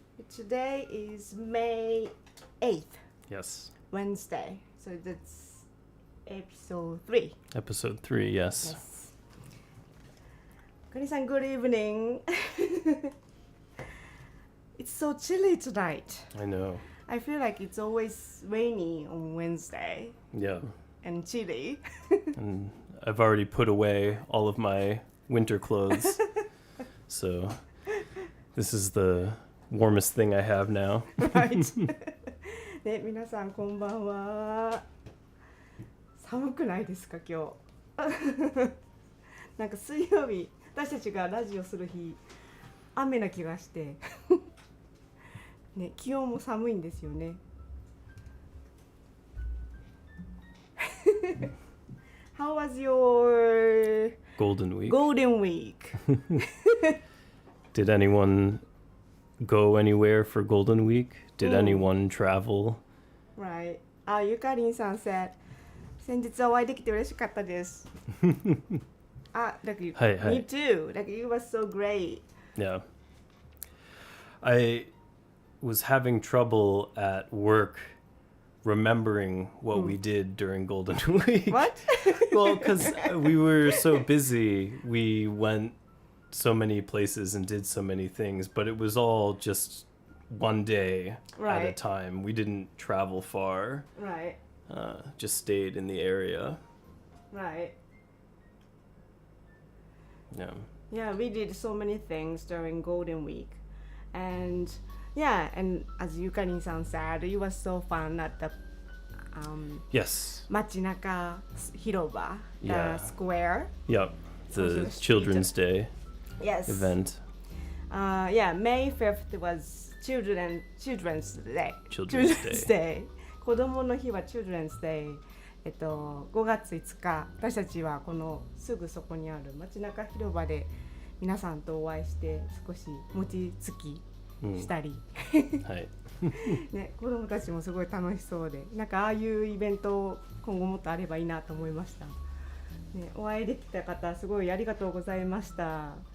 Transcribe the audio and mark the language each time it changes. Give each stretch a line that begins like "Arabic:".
English: Today is May 8th, Yes. Wednesday. So that's episode 3. Episode 3, yes. Yes. ゆかりんさん、good evening. It's so chilly tonight. I know. I feel like it's always rainy on Wednesday Yeah. and chilly. And I've already put away all of my winter clothes. So this is the warmest thing I have now.
Japanese: Right. ね、皆さんこんばんは。寒くないですか今日？なんか水曜日、私たちがラジオする日、雨な気がして、ね、気温も寒いんですよね。
English: How was your Golden Week. Golden Week? Did anyone go anywhere for Golden Week? Did anyone travel? Right.
Japanese: あ、ゆかりんさん said 先日お会いできて嬉しかったです。
English: あ、like Hi, hi. me too. Like you were so great. Yeah. I was having trouble at work remembering what we did during Golden Week. What? Well, because we were so busy, we went so many places and did so many things, but it was all just one day at a time. We didn't travel far. Right. Just stayed in the area. Right. Yeah. Yeah, we did so many things during Golden Week. And yeah, and as Yukarin-san said, it was so fun at the Yes.
Japanese: 街中広場,
English: Yeah. the square. Yep. The Children's Day Yes. event. Yeah, May 5th was Children's Day. Children's Day.
Japanese: 子供の日は Children's Day. 5月5日、私たちはこのすぐそこにある街中広場で皆さんとお会いして少し餅つきしたり、はいね、子供たちもすごい楽しそうで、なんかああいうイベント今後もっとあればいいなと思いました、ね、お会いできた方すごいありがとうございました。